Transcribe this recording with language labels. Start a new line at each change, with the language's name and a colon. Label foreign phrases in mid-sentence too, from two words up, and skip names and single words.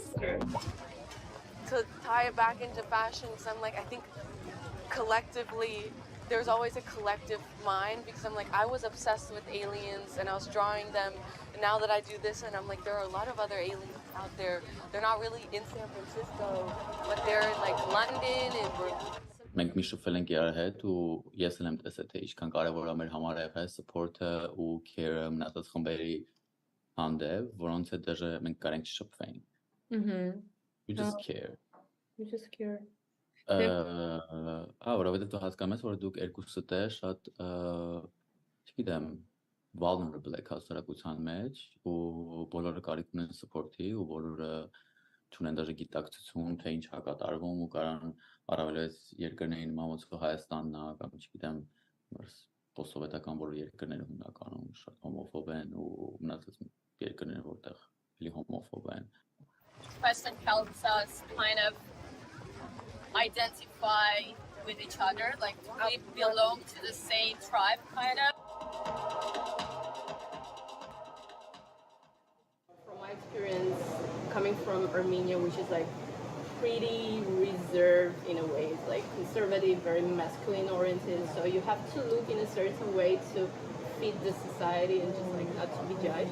English: To tie it back into fashion, because I'm like I think collectively there's always a collective mind because I'm like I was obsessed with aliens and I was drawing them. Now that I do this and I'm like there are a lot of other aliens out there. They're not really in San Francisco, but they're in like London and
Armenian: Մենք մի շփվել ենք իրար հետ ու ես էլ եմ տեսել թե ինչքան կարևոր է մեր համար եղել support-ը ու care-ը մնացած խմբերի հանդեպ, որոնց հետ դեռ մենք կարենք չշփվեինք.
English: You just care. You just care.
Armenian: Որովհետև դու հասկանում ես, որ դուք երկուսդ է շատ, չգիտեմ, vulnerable եք հասարակության մեջ ու բոլորը կարիք ունեն support-ի ու բոլորը չունեն դաժե գիտակցություն, թե ինչ է կատարվում ու կարան առավելից երկրների նման ոնց որ Հայաստանն է կամ չգիտեմ, post-սովետական բոլոր երկրները հիմնականում շատ հոմոֆոբ են ու մնացած երկրները որտեղ էլի հոմոֆոբ են.
English: Question helps us kind of identify with each other, like we belong to the same tribe, kind of. From my experience, coming from Armenia, which is like pretty reserved in a way, it's like conservative, very masculine oriented, so you have to look in a certain way to fit the society and just like not to be judged.